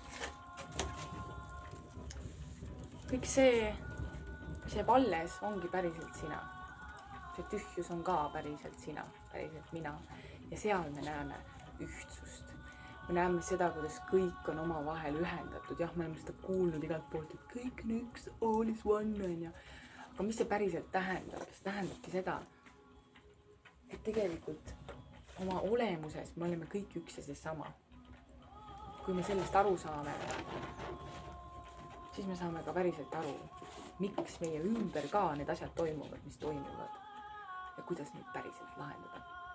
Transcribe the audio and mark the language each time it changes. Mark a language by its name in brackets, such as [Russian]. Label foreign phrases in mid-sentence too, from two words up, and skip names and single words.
[Estonian] Kõik see, mis jääb alles, ongi päriselt sina. See tühjus on ka päriselt sina, päriselt mina. Ja seal me näeme ühtsust. Me näeme seda, kuidas kõik on omavahel ühendatud. Jah, me oleme seda kuulnud igalt poolt, et kõik on üks, [English] all is one [Estonian] on ja. Aga mis see päriselt tähendab? See tähendabki seda, et tegelikult oma olemuses me oleme kõik üks ja seesama. Kui me sellest aru saame, siis me saame ka päriselt aru, miks meie ümber ka need asjad toimuvad, mis toimuvad ja kuidas neid päriselt lahendada.